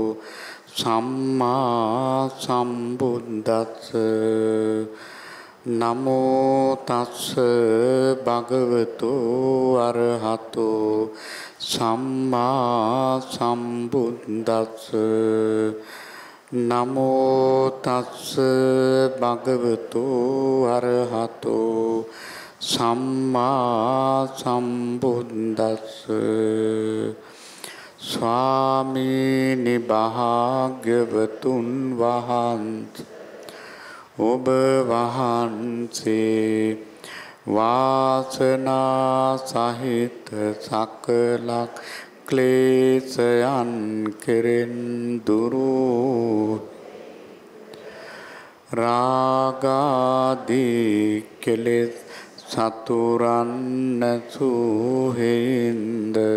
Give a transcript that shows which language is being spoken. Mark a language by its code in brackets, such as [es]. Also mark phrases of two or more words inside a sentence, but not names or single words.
[pi] සම්මා සම්බුද්දස්ස නමෝ තස්ස භගවතු අරහතෝ සම්මා සම්බුද්දස්ස නමෝ තස්ස භගවතු අරහතෝ සම්මා සම්බුද්දස්ස [si] ස්වාමීනි භාග්‍යවතුන් වහන්සේ ඔබ වහන්සේ වාසනා සහිත සකල ක්ලේශයන් කෙරෙන් දුරු රාගාදී කෙලෙස් සතුරන් නැසුහින්ද